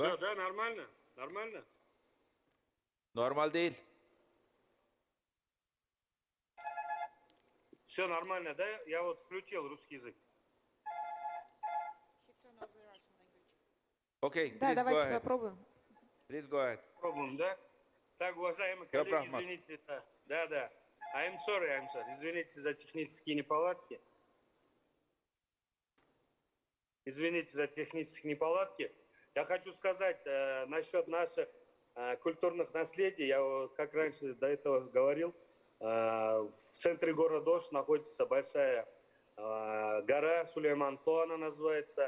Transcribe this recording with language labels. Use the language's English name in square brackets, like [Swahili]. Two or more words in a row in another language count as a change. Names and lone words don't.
[Russian] Все, да, нормально? Нормально? [Turkish] Normal değil. [Russian] Все нормально, да? Я включил русский язык. [English] Okay, [Russian] Да, [English] please go [Russian] давайте [English] ahead. [Russian] попробуем. [English] Please go ahead. [Russian] Пробуем, да? Так, уважаемые коллеги, извините. Да. [English] I'm sorry. [Russian] Извините за технические неполадки. Я хочу сказать насчет наших культурных наследий. Я как раньше до этого говорил, в центре города Ош находится большая гора Сулейманто, она называется.